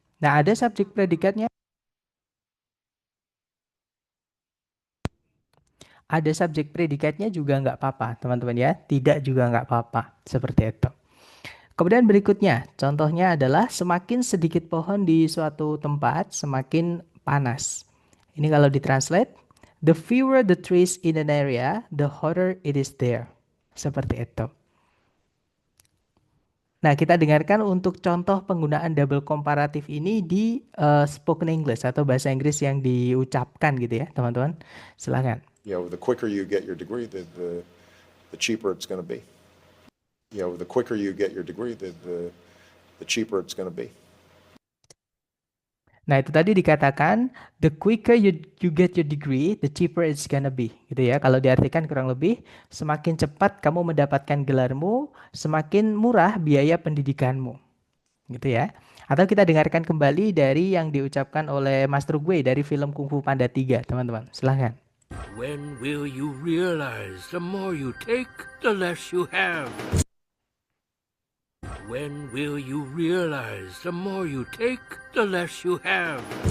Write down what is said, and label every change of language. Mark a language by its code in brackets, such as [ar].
[id] Nah, ada subjek predikatnya, ada subjek predikatnya juga nggak apa-apa, teman-teman ya. Tidak juga nggak apa-apa, seperti itu. Kemudian berikutnya, contohnya adalah semakin sedikit pohon di suatu tempat, semakin panas. Ini kalau ditranslate, [en] the fewer the trees in an area, the hotter it is there. [id] Seperti itu. Nah, kita dengarkan untuk contoh penggunaan double komparatif ini di spoken English atau bahasa Inggris yang diucapkan gitu ya, teman-teman. Silakan. [en] The quicker you get your degree, the cheaper it's going to be. The quicker you get your degree, the cheaper it's going to be. [id] Nah, itu tadi dikatakan [en] the quicker you get your degree, the cheaper it's gonna be, [id] gitu ya. Kalau diartikan kurang lebih, semakin cepat kamu mendapatkan gelarmu, semakin murah biaya pendidikanmu, gitu ya. Atau kita dengarkan kembali dari yang diucapkan oleh Master Gue dari film Kung Fu Panda 3, teman-teman. Silahkan. [en] When will you realize the more you take, the less you have? When will you realize the more you take, the less you have?